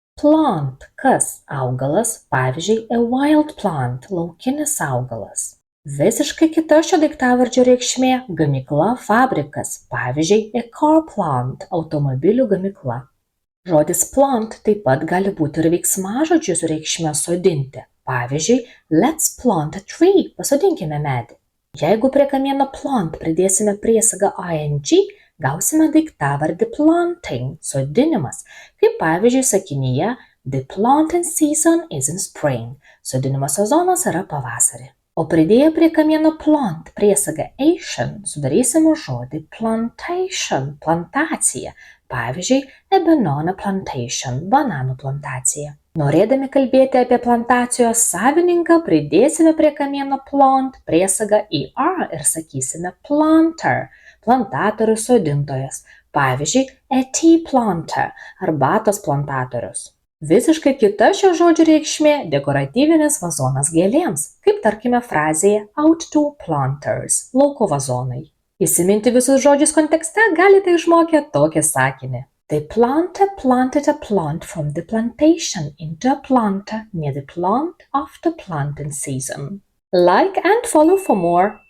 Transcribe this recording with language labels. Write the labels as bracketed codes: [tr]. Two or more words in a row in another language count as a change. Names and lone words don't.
[lt] Plant, kas augalas, pavyzdžiui, [en] a wild plant, [lt] laukinis augalas. Visiškai kita šio daiktavardžio reikšmė – gamykla, fabrikas, pavyzdžiui, [en] a car plant, [lt] automobilių gamykla. Žodis plant taip pat gali būti ir veiksmažodžiu su reikšme sodinti. Pavyzdžiui, [en] let's plant a tree, [lt] pasodinkime medį. Jeigu prie kamieno plant pridėsime priesagą ing, gausime daiktavardį planting, sodinimas, kaip pavyzdžiui sakinyje [en] the planting season is in spring, [lt] sodinimo sezonas yra pavasarį. O pridėję prie kamieno plant priesagą ation sudarysime žodį plantation, plantacija, pavyzdžiui, [en] a banana plantation, [lt] bananų plantacija. Norėdami kalbėti apie plantacijos savininką, pridėsime prie kamieno plant priesagą er ir sakysime planter, plantatorius, sodintojas, pavyzdžiui, [en] a tea planter, [lt] arbatos plantatorius. Visiškai kita šio žodžio reikšmė – dekoratyvinis vazonas gėlėms, kaip tarkime frazėje [en] outdoor planters, [lt] lauko vazonai. Įsiminti visus žodžius kontekste galite išmokę tokį sakinį. [en] The planter planted a plant from the plantation into a planter near the plant after planting season. Like and follow for more.